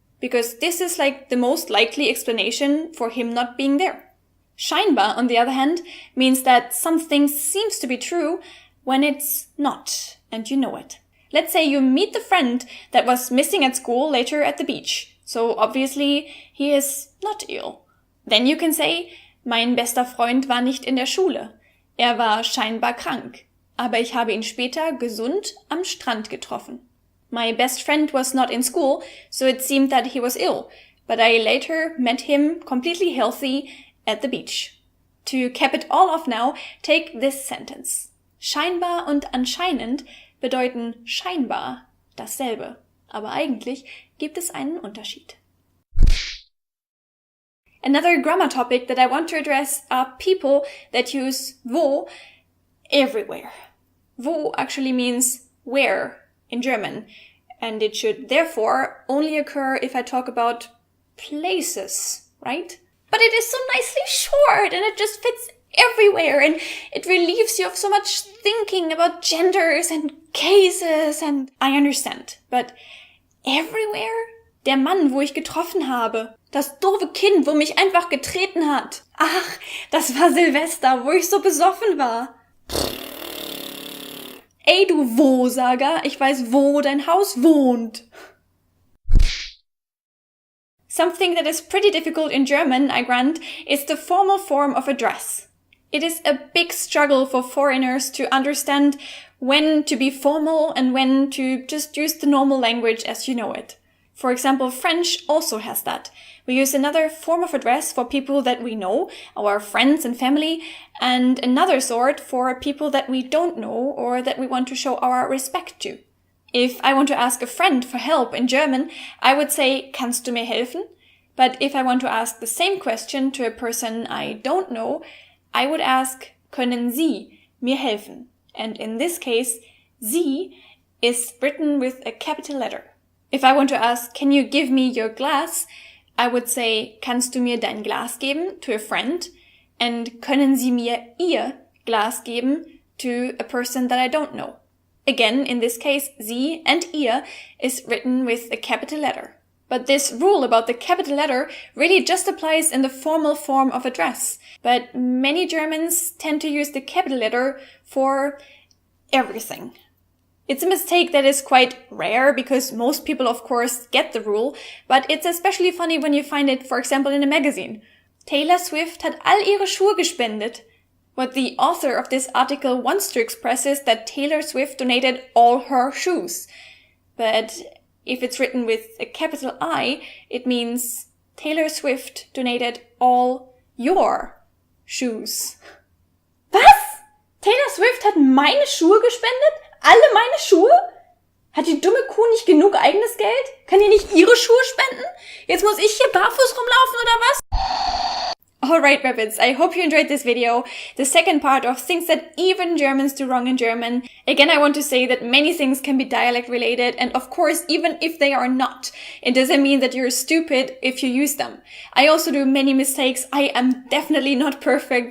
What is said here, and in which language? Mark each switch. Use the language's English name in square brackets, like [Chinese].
[English] Because this is like the most likely explanation for him not being there. Scheinbar, on the other hand, means that something seems to be true when it's not, and you know it. Let's say you meet the friend that was missing at school later at the beach. So obviously he is not ill. Then you can say, [German] mein bester Freund war nicht in der Schule. Er war scheinbar krank, aber ich habe ihn später gesund am Strand getroffen. [English] My best friend was not in school, so it seemed that he was ill, but I later met him completely healthy at the beach. To cap it all off now, take this sentence. [German] Scheinbar und anscheinend bedeuten scheinbar dasselbe, aber eigentlich gibt es einen Unterschied. [English] Another grammar topic that I want to address are people that use wo everywhere. Wo actually means where in German, and it should therefore only occur if I talk about places, right? But it is so nicely short and it just fits everywhere and it relieves you of so much thinking about genders and cases, and I understand, but everywhere? [German] Der Mann, wo ich getroffen habe. Das doofe Kind, wo mich einfach getreten hat. Ach, das war Silvester, wo ich so besoffen war. Ey, du Wo-Sager, ich weiß, wo dein Haus wohnt. [English] Something that is pretty difficult in German, I grant, is the formal form of address. It is a big struggle for foreigners to understand when to be formal and when to just use the normal language as you know it. For example, French also has that. We use another form of address for people that we know, our friends and family, and another sort for people that we don't know or that we want to show our respect to. If I want to ask a friend for help in German, I would say, [German] kannst du mir helfen? [English] But if I want to ask the same question to a person I don't know, I would ask, [German] können Sie mir helfen? [English] And in this case, Sie is written with a capital letter. If I want to ask, can you give me your glass? I would say, [German] kannst du mir dein Glas geben [English] to a friend? And [German] können Sie mir Ihr Glas geben [English] to a person that I don't know? Again, in this case, Sie and Ihr is written with a capital letter. But this rule about the capital letter really just applies in the formal form of address. But many Germans tend to use the capital letter for everything. It's a mistake that is quite rare because most people, of course, get the rule, but it's especially funny when you find it, for example, in a magazine. [German] Taylor Swift hat all ihre Schuhe gespendet. [English] What the author of this article wants to express is that Taylor Swift donated all her shoes. But if it's written with a capital I, it means Taylor Swift donated all your shoes. [German] Was? Taylor Swift hat meine Schuhe gespendet? Alle meine Schuhe? Hat die dumme Kuh nicht genug eigenes Geld? Kann die nicht ihre Schuhe spenden? Jetzt muss ich hier barfuß rumlaufen oder was? [English] Alright, Rabbits, I hope you enjoyed this video, the second part of things that even Germans do wrong in German. Again, I want to say that many things can be dialect related, and of course, even if they are not, it doesn't mean that you're stupid if you use them. I also do many mistakes. I am definitely not perfect.